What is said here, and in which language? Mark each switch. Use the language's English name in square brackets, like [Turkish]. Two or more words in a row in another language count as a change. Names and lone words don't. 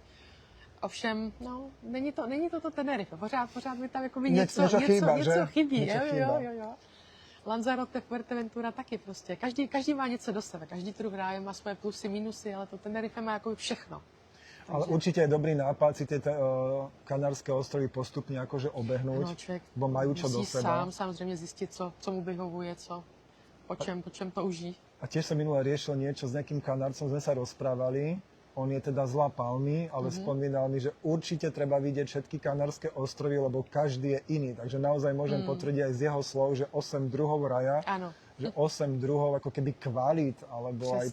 [Czech] Ovšem, no, není to Tenerife, pořád mi tam jakoby něco chybí, jo. Lanzarote, Fuerteventura taky prostě. Každý má něco do sebe, každý druh ráje má svoje plusy, minusy, ale to Tenerife má jakoby všechno. [Slovak] Ale určite je dobrý nápad si tie Kanárske ostrovy postupne akože obehnúť, [Czech] Ano, člověk [Slovak] bo majú čo do [Czech] musí [Slovak] seba. [Czech] sám samozřejmě zjistit, co mu vyhovuje, po čem touží. [Slovak] A tiež som minule riešil niečo s nejakým Kanárcom, sme sa rozprávali. On je teda z La Palmy, ale spomínal mi, že určite treba vidieť všetky Kanárske ostrovy, lebo každý je iný. Takže naozaj môžem potvrdiť aj z jeho slov, že 8 druhov raja, Áno. že 8 druhov ako keby kvalít, alebo aj